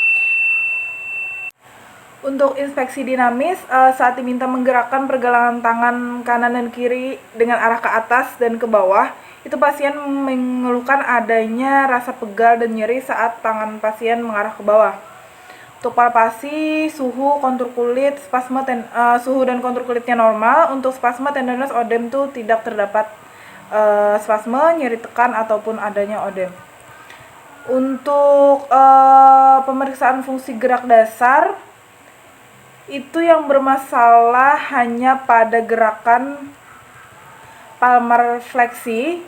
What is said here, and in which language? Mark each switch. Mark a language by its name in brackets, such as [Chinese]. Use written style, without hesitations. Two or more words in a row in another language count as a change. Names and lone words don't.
[Indonesian] Untuk inspeksi dinamis, saat diminta menggerakkan pergelangan tangan kanan dan kiri dengan arah ke atas dan ke bawah, itu pasien mengeluhkan adanya rasa pegal dan nyeri saat tangan pasien mengarah ke bawah. Untuk palpasi, suhu, kontur kulit, suhu dan kontur kulitnya normal. Untuk spasme, tendinous, odem itu tidak terdapat spasme, nyeri tekan ataupun adanya odem. Untuk pemeriksaan fungsi gerak dasar, itu yang bermasalah hanya pada gerakan palmar fleksi.